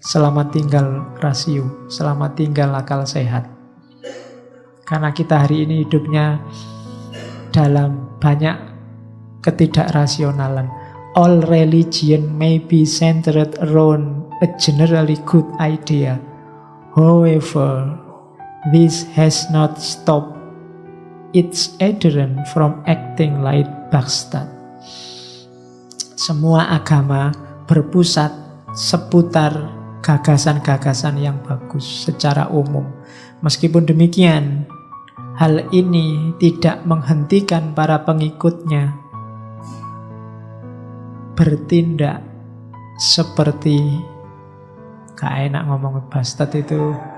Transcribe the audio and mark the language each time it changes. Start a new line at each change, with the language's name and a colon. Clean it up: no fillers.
Indonesian: Selamat tinggal rasio, selamat tinggal akal sehat. Karena kita hari ini hidupnya dalam banyak ketidakrasionalan.
English: All religion may be centered around a generally good idea. However, this has not stopped its adherent from acting like bastard.
Indonesian: Semua agama berpusat seputar gagasan-gagasan yang bagus secara umum. Meskipun demikian, hal ini tidak menghentikan para pengikutnya bertindak seperti, gak enak ngomong bastard itu.